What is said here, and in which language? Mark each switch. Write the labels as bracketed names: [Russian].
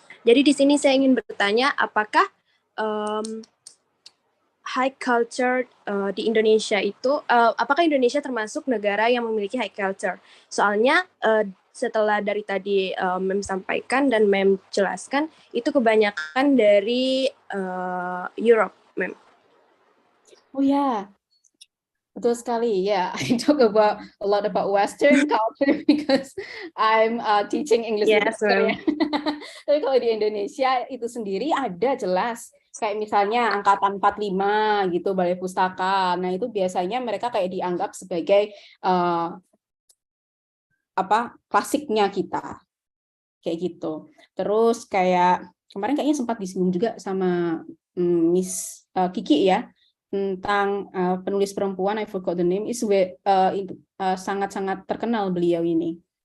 [Indonesian] Jadi di sini saya ingin bertanya, apakah high culture di Indonesia itu, apakah Indonesia termasuk negara yang memiliki high culture? Soalnya setelah dari tadi Mem sampaikan dan Mem jelaskan, itu kebanyakan dari Europe, Mem. Oh ya, betul sekali. [English] Yeah, I talk about a lot about Western culture because I'm teaching English Yes, literature ya. ma'am. [Indonesian] Tapi kalau di Indonesia itu sendiri ada jelas. Kayak misalnya angkatan 45 gitu, balai pustaka. Nah, itu biasanya mereka kayak dianggap sebagai klasiknya kita. Kayak gitu. Terus kayak kemarin kayaknya sempat disinggung juga sama Miss Kiki ya, tentang penulis perempuan, [English] I forgot the name, [Indonesian] sangat-sangat terkenal beliau ini.